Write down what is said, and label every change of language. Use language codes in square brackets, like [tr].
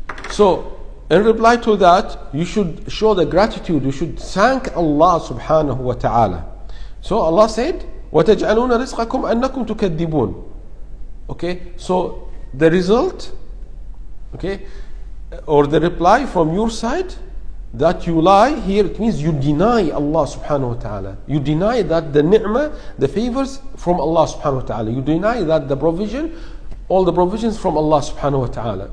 [en] So in reply to that, you should show the gratitude, you should thank Allah subhanahu wa ta'ala. So Allah said [ar] وَتَجْعَلُونَ رِزْقَكُمْ أَنَّكُمْ تُكَذِّبُونَ. [en] Okay, so the result, okay, or the reply from your side, that you lie here, it means you deny Allah subhanahu wa ta'ala. You deny that the ni'mah, the favors from Allah subhanahu wa ta'ala. You deny that the provision, all the provisions from Allah subhanahu wa ta'ala.